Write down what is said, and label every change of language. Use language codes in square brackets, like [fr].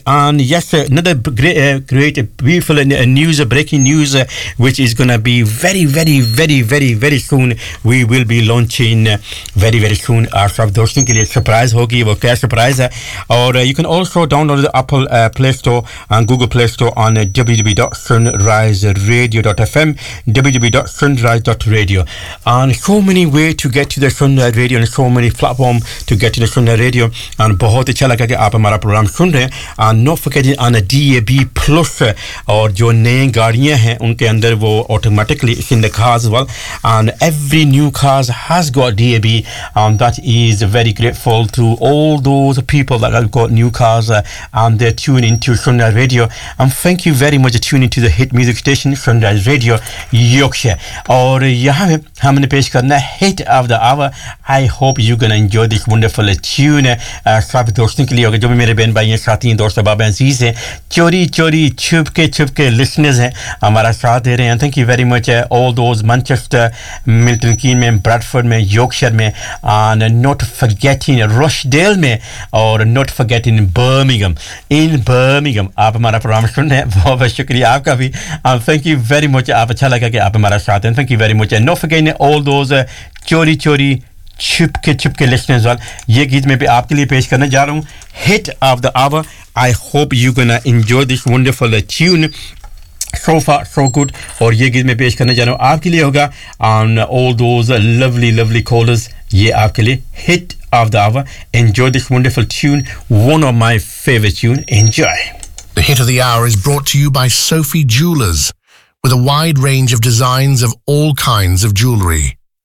[en] And yes, another great, beautiful news, breaking news, which is going to be very, very soon. We will be launching very soon. [ur] اور سب دوستوں کے لیے surprise ہوگی، وہ کیا surprise ہے۔ [en] اور you can also download the Apple Play Store and Google Play Store on www.sunriseradio.fm, www.sunrise.radio. And so many way to get to the Sunrise Radio, and so many platform to get to the Sunrise Radio. [ur] And بہت اچھا لگا کہ آپ ہمارا programme سن رہے۔ [en] And not forgetting on a DAB Plus, [ur] اور جو نئے گاڑیاں ہیں ان کے اندر وہ [en] automatically is in the cars. Well, and every new cars has got DAB, and that is very grateful to all those people that have got new cars and they're tuning into Sunrise Radio. And thank you very much for tuning to the hit music station Sunrise Radio Yorkshire. [ur] اور یہاں ہم نے پیش کرنا [en] hit of the hour. I hope you're gonna enjoy this wonderful tune. [ur] سب دوستوں کے لیے ہوگا جو بھی میرے بہن بھائیوں ساتھی ہیں، دوست صاحب عزیز ہیں، چوری چوری چپکے چپکے لسنرز ہیں، ہمارا ساتھ دے رہے ہیں۔ [en] Thank you very much all those Manchester, Milton Keynes میں، Bradford میں، Yorkshire میں، and not forgetting Rochdale میں، or not forgetting Birmingham. [ur] In Birmingham، آپ ہمارا پروگرام سن رہے ہیں، بہت بہت شکریہ آپ کا بھی۔ [en] And thank you very much، [ur] آپ اچھا لگا کہ آپ ہمارا ساتھ ہیں۔ [en] Thank you very much. And not forgetting all those [ur] چوری چوری چپکے چپکے listeners وال، یہ گیت میں بھی آپ کے لیے پیش کرنے جا رہا ہوں، [en] hit of the hour. I hope you're gonna enjoy this wonderful tune. So far, so good. [ur] اور یہ گیت میں پیش کرنے جا رہا ہوں آپ کے لیے ہوگا۔ [en] And all those lovely callers، [ur] یہ آپ کے لیے [en] hit of the hour. Enjoy this wonderful tune, one of my favorite tune. Enjoy. The hit of the hour is brought to you by Sophie Jewelers, with a wide range of designs of all kinds of jewelry.